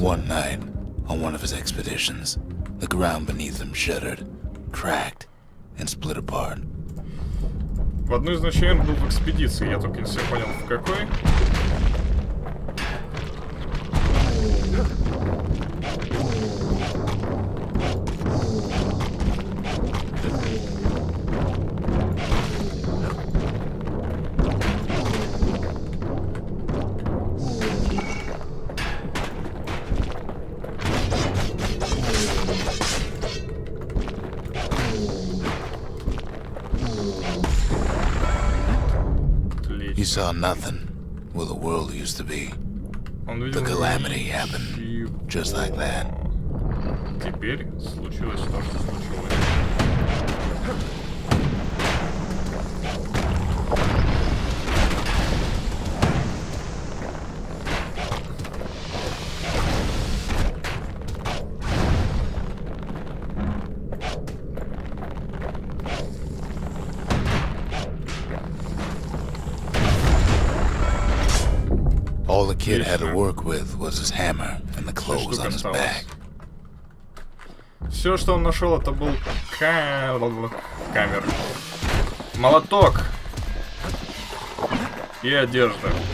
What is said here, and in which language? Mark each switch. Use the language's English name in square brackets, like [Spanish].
[English] One night, on one of his expeditions, the ground beneath him shuddered, cracked, and split apart. [Russian] В одной из ночей он был в экспедиции, я только не все понял, в какой. [English] He saw nothing where the world used to be. The calamity happened just like that. [Russian] Теперь случилось то, что случилось. [English] All the kid had to work with was his hammer and the clothes on his back. [Russian] Все, что он нашел, это был камер, молоток и одежда.